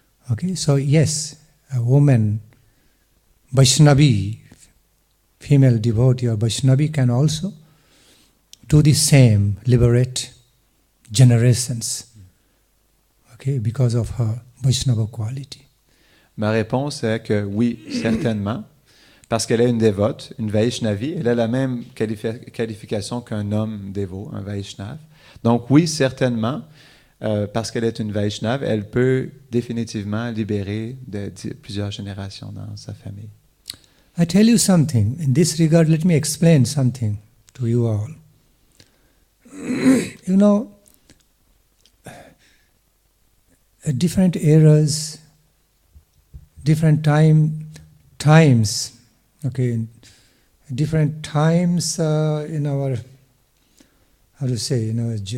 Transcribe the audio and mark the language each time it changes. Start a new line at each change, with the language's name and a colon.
English: Okay, so yes, a woman, Vaishnavi, female devotee or Vaishnavi can also do the same, liberate generations, okay, because of her Vaishnava quality.
French: Ma réponse est que oui, certainement, parce qu'elle est une dévote, une Vaishnavi, elle a la même qualification qu'un homme dévot, un Vaishnav. Donc oui, certainement, parce qu'elle est une Vaishnave, elle peut définitivement libérer plusieurs générations dans sa famille.
English: I tell you something. In this regard, let me explain something to you all. You know, at different eras, different times, okay, different times in our, how to say, you know,